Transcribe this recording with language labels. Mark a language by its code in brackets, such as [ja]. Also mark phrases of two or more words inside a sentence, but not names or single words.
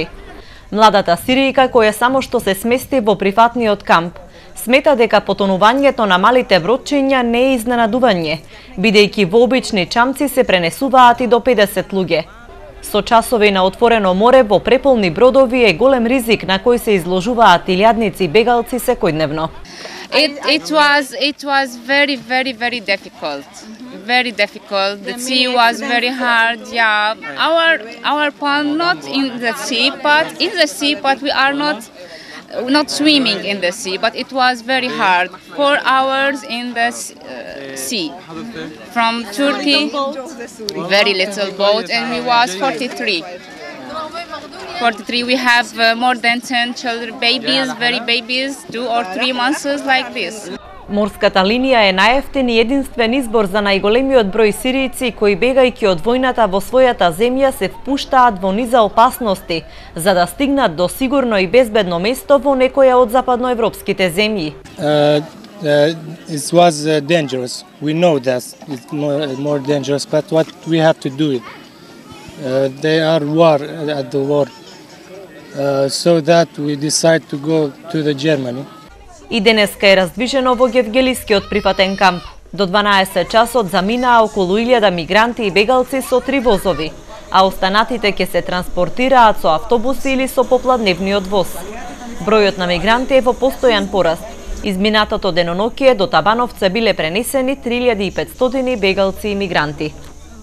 [mk] Младата сиријка, која само што се смести во прифатниот камп, смета дека потонувањето на малите бродчиња не е изненадување, бидејќи во обични чамци се пренесуваат и до 50 луѓе. Со часови на отворено море во преполни бродови е голем ризик на кој се изложуваат илјадници бегалци секојдневно. [en] It was very difficult. Very difficult. The sea was very hard. Yeah, our plan not in the sea, but we are not swimming in the sea, but it was very hard. 4 hours in the sea. From Turkey, very little boat, and we was 43. We have more than 10 children, babies, 2 or 3 months like this. [mk] Морската линија е најевтин и единствен избор за најголемиот број сиријци кои бегајќи од војната во својата земја се впуштаат во низа опасности за да стигнат до сигурно и безбедно место во некоја од западноевропските земји. [en] It was dangerous. We know that it's more dangerous, but what we have to do it. They are at the war, so that we decide to go to the Germany. [mk] И денеска е раздвижено во Гевгелискиот прифатен камп. До 12 часот заминаа околу 1000 мигранти и бегалци со 3 возови, а останатите ќе се транспортираат со автобуси или со попладневниот воз. Бројот на мигранти е во постојан пораст. Изминатото деноноќие до Табановце биле пренесени 3500 бегалци и мигранти.